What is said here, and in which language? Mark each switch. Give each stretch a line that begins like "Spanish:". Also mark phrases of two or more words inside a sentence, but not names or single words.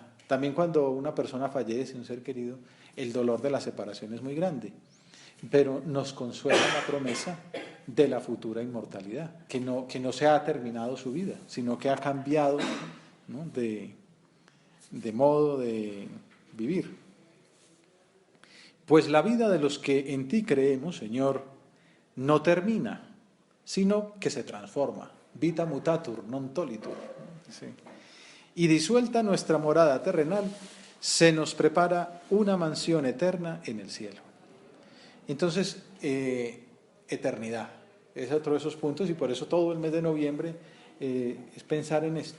Spanish: También cuando una persona fallece, un ser querido, el dolor de la separación es muy grande, pero nos consuela la promesa de la futura inmortalidad, que no se ha terminado su vida, sino que ha cambiado, ¿no?, de modo de vivir. Pues la vida de los que en ti creemos, Señor, no termina, sino que se transforma.
Latin: Vita mutatur, non tolitur.
Spanish: ¿Sí? Y disuelta nuestra morada terrenal, se nos prepara una mansión eterna en el cielo. Entonces, eternidad es otro de esos puntos, y por eso todo el mes de noviembre es pensar en esto.